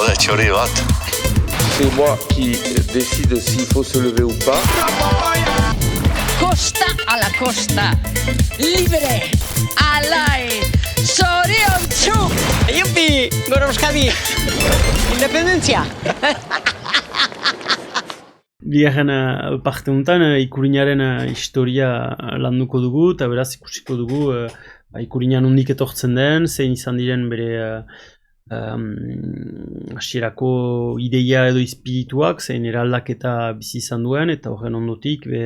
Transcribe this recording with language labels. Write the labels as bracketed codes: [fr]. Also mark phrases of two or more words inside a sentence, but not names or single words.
[eu] txori bat. [fr] C'est moi qui décide s'il faut se lever ou pas. [es] Costa a la costa, libre, [eu] alai, zoriontsu! Yupi, gora Euskadi! Independentzia! Bigarren parte honetan Ikurinaren historia landuko dugu, eta beraz ikusiko dugu Ikurina nondik etortzen den, zein izan diren bere hasierako ideia edo espirituak, zein eraldaketa bizi izan duen, eta horren ondotik